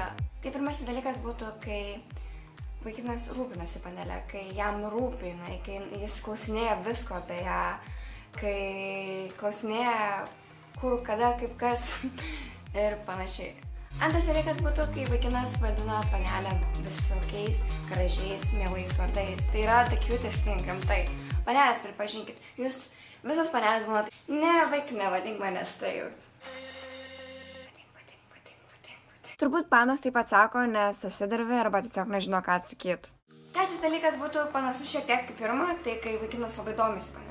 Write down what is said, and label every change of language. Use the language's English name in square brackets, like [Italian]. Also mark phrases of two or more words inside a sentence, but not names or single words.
[Lithuanian] Tai pirmasis dalykas būtų, kai vaikinas rūpinasi panelė, kai jam rūpina, kai jis klausinėja visko apie ją, kai klausinėja kur, kada, kaip kas ir panašiai. Antras dalykas būtų, kai vaikinas vadina panelę visokiais gražiais, mielais vardais. Tai yra [English] the cutest thing, [Lithuanian] rimtai. Panelės, pripažinkit, jūs visos panelės būna, ne, vaikti, nevadink manęs taip. Patinka. Turbūt panos taip atsako, nes susidarvi arba tiesiog nežino, ką atsakyti. Trečias dalykas būtų panašus šiek tiek kaip pirma, tai kai vaikinas labai domisi panelė.